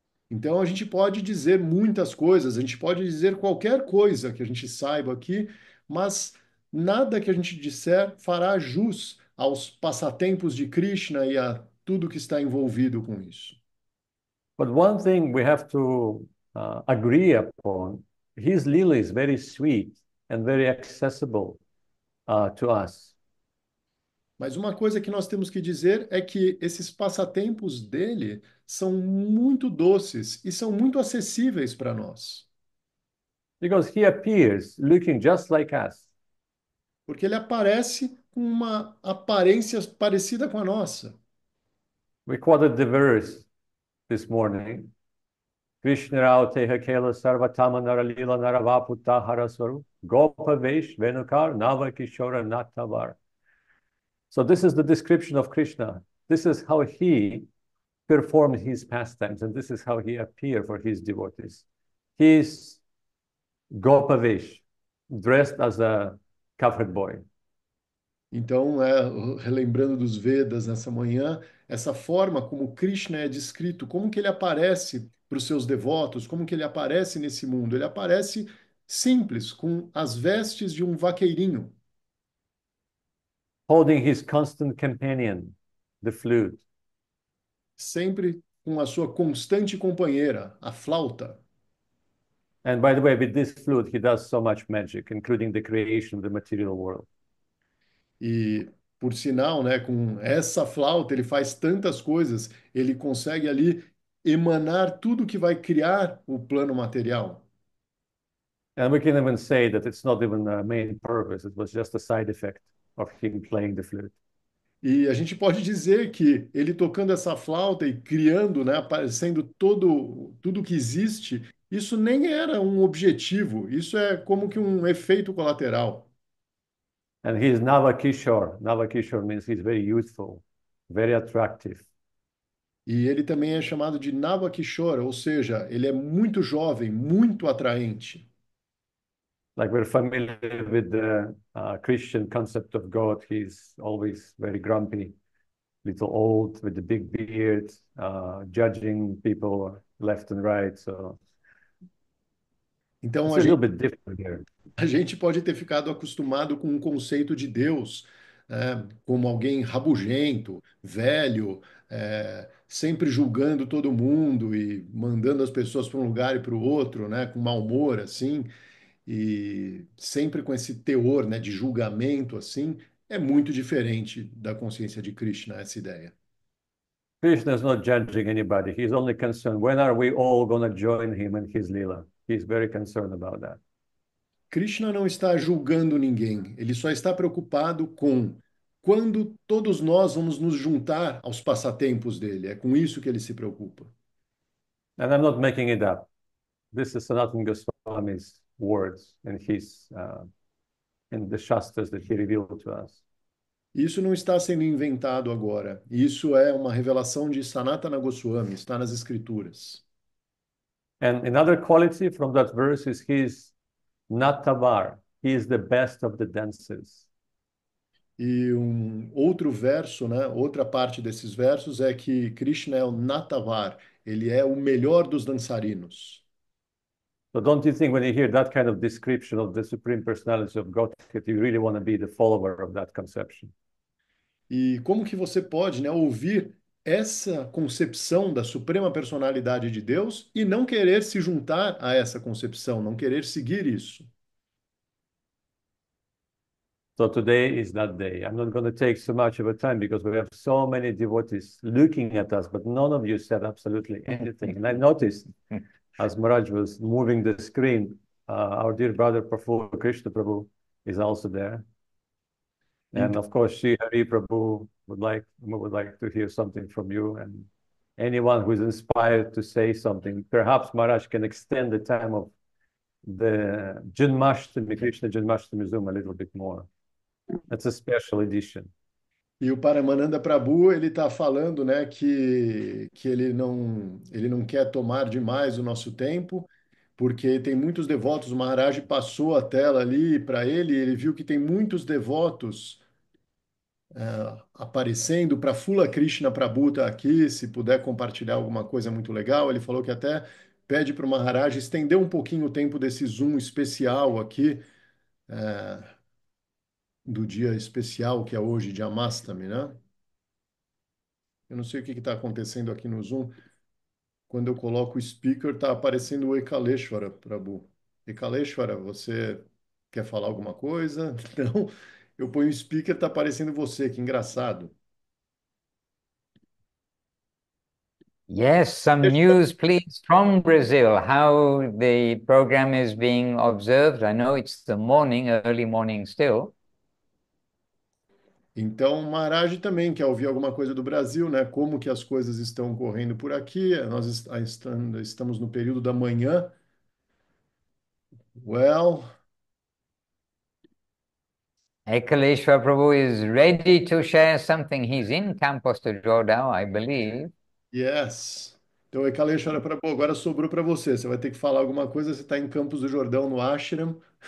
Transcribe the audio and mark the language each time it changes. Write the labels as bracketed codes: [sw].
[pt] Então a gente pode dizer muitas coisas, a gente pode dizer qualquer coisa que a gente saiba aqui, mas nada que a gente disser fará jus aos passatempos de Krishna e a tudo que está envolvido com isso. [en] But one thing we have to agree upon, his lila is very sweet and very accessible to us. [pt] Mas uma coisa que nós temos que dizer é que esses passatempos dele são muito doces e são muito acessíveis para nós. [en] Because he appears looking just like us. [pt] Porque ele aparece com uma aparência parecida com a nossa. [en] We quoted the verse this morning. [sa] Krishna Teha Kela Sarvatama Naralila Naravaputa Haraswaru Gopa Vesh Venukar Navakishora Natavar. [en] So this is the description of Krishna. This is how he performed his pastimes, and this is how he appeared for his devotees. He is Gopavesh, dressed as a covered boy. [pt] Então, relembrando dos Vedas nessa manhã, essa forma como Krishna é descrito, como que ele aparece para os seus devotos, como que ele aparece nesse mundo. Ele aparece simples, com as vestes de um vaqueirinho. [en] Holding his constant companion, the flute. [pt] Sempre com a sua constante companheira, a flauta. [en] And by the way, with this flute, he does so much magic, including the creation of the material world. [pt] E, por sinal, né, com essa flauta, ele faz tantas coisas, ele consegue ali emanar tudo que vai criar o plano material. [en] And we can even say that it's not even a main purpose, it was just a side effect of him playing the flute. [pt] E a gente pode dizer que ele tocando essa flauta e criando, né, aparecendo tudo que existe, isso nem era um objetivo, isso é como que um efeito colateral. [en] And he's Navakishore. Navakishore means he's very youthful, very attractive. [pt] E ele também é chamado de Navakishora, ou seja, ele é muito jovem, muito atraente. [en] Like we're familiar with the Christian concept of God, he's always very grumpy, little old, with the big beard, judging people left and right. So [pt] Então [en] it's a little bit different here. [pt] a gente pode ter ficado acostumado com um conceito de Deus, né, como alguém rabugento, velho, sempre julgando todo mundo e mandando as pessoas para um lugar e para o outro, né, com mau humor, assim, e sempre com esse teor, né, de julgamento, assim, é muito diferente da consciência de Krishna, essa ideia. [en] Krishna is not judging anybody. He's only concerned, when are we all going to join him in his lila? He's very concerned about that. [pt] Krishna não está julgando ninguém, ele só está preocupado com quando todos nós vamos nos juntar aos passatempos dele. É com isso que ele se preocupa. [en] And I'm not making it up. This is Sanatana Goswami's words in in the Shastras that he revealed to us. [pt] Isso não está sendo inventado agora. Isso é uma revelação de Sanatana Goswami, está nas escrituras. [en] And another quality from that verse is he's Natavar. He is the best of the dancers. [pt] E um outro verso, né, outra parte desses versos é que Krishna é o Natavar, ele é o melhor dos dançarinos. [en] So don't you think when you hear that kind of description of the Supreme Personality of God, that you really want to be the follower of that conception? [pt] E como que você pode, né, ouvir essa concepção da suprema personalidade de Deus e não querer se juntar a essa concepção, não querer seguir isso? [en] So today is that day. I'm not going to take so much of a time because we have so many devotees looking at us, but none of you said absolutely anything. And I noticed as Maharaj was moving the screen, our dear brother Prabhu Krishna Prabhu is also there. And of course, Sri Hari Prabhu would like to hear something from you, and anyone who is inspired to say something. Perhaps Maharaj can extend the time of the Janmashtami, Krishna Janmashtami Zoom a little bit more. That's a special edition. [pt] E o Paramananda Prabhu, ele está falando, né, que ele não quer tomar demais o nosso tempo, porque tem muitos devotos. O Maharaj passou a tela ali para ele, e ele viu que tem muitos devotos aparecendo. Para Fula Krishna Prabhu tá aqui, se puder compartilhar alguma coisa muito legal. Ele falou que até pede para o Maharaj estender um pouquinho o tempo desse Zoom especial aqui, do dia especial que é hoje, de Amastami, né? Eu não sei o que está acontecendo aqui no Zoom. Quando eu coloco o speaker, está aparecendo o Ekaleshwara Prabhu. Ekaleshwara, você quer falar alguma coisa? Não. Eu ponho o speaker, está aparecendo você, que engraçado. [en] Yes, some news, please, from Brazil, how the program is being observed. I know it's the morning, early morning still. [pt] Então, o Maharaj também quer ouvir alguma coisa do Brasil, né? Como que as coisas estão correndo por aqui. Nós estamos no período da manhã. [en] Well, Ekaleshwar Prabhu is ready to share something. He's in Campos do Jordão, I believe. yes. [pt] Então, Ekaleshwara Prabhu, agora sobrou para você. Você vai ter que falar alguma coisa. Você está em Campos do Jordão, no Ashram.